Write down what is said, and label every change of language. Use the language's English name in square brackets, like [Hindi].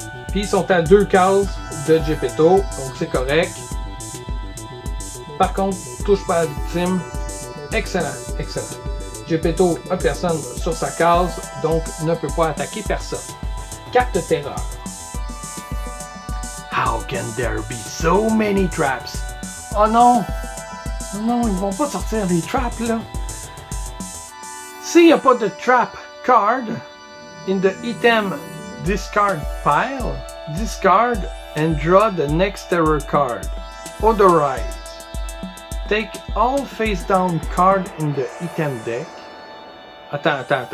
[French] Puis ils sont à 2 cases de Geppetto, donc c'est correct. Par contre, touche pas à la victime. Excellent, excellent. Geppetto a personne sur sa case, donc ne peut pas attaquer personne. Carte terreur. [English] How can there be so many traps? [French] Oh non! Oh non, ils vont pas sortir des traps là. S'il n'y a pas de [English] trap card in the item discard pile, discard and draw the next terror card. Odorize. Take all face down card in the item deck. [French] Attends.